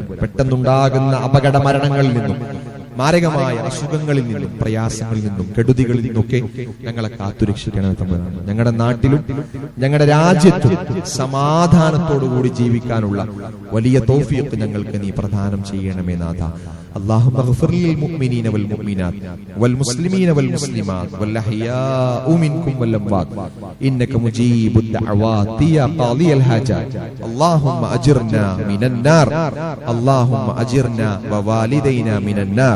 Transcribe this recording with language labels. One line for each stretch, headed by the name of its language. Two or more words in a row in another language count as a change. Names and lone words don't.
Malayalam: പെട്ടെന്നുണ്ടാകുന്ന അപകട മരണങ്ങളിൽ നിന്നും മാരകമായ അസുഖങ്ങളിൽ നിന്നും പ്രയാസങ്ങളിൽ നിന്നും കെടുതികളിൽ നിന്നൊക്കെ ഞങ്ങളെ കാത്തുരക്ഷിക്കണമേ തമ്പുരാൻ. ഞങ്ങളുടെ നാട്ടിലും ഞങ്ങളുടെ രാജ്യത്തും സമാധാനത്തോടുകൂടി ജീവിക്കാനുള്ള വലിയ തൗഫീഖ് ഞങ്ങൾക്ക് നീ പ്രദാനം ചെയ്യണമേ നാഥ.
Arabic: اللهم اغفر للمؤمنين والمؤمنات والمسلمين والمسلمات والأحياء منكم والأموات إنك مجيب الدعوات يا قاضي الحاجات. اللهم أجرنا من النار، اللهم أجرنا ووالدينا من النار.